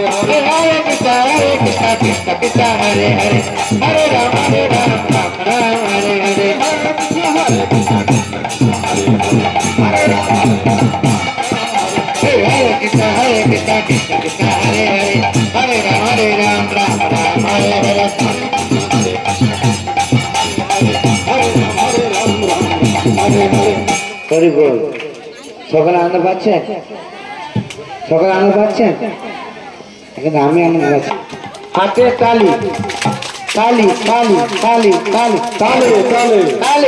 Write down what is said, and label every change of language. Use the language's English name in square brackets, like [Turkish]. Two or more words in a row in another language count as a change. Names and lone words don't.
[Sanskrit] हरे कृष्ण कृष्ण कृष्ण हरे हरे हरे राम राम हरे हरे हरे कृष्ण कृष्ण कृष्ण हरे हरे हरे राम हरे राम हरे हरे [Bangla] হরি বল সকলে আনন্দ পাচ্ছেন সকলে আনন্দ পাচ্ছেন এখানে আমি আনন্দ পাচ্ছি হাতে তালি তালি তালি তালি তালি তালি তালি তালি